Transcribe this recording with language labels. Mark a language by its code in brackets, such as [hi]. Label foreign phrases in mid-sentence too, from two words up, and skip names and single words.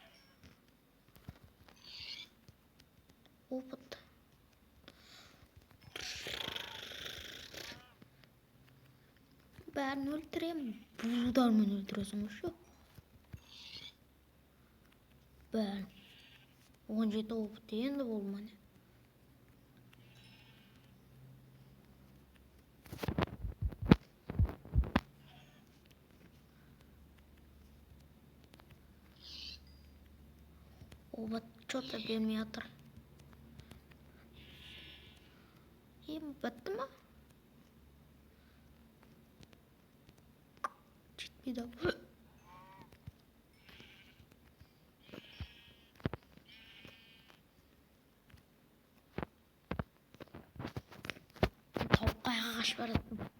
[kk] Опыт. Бәрін өлтіремін. Бұлдармен өлтіресің үші. Бәрін. 17 опыт енді бұл міне. [ru] Опыт что-то [kk] бермей жатыр. Бітті ма? Жетпейді. Тауыққа қашып бараттым.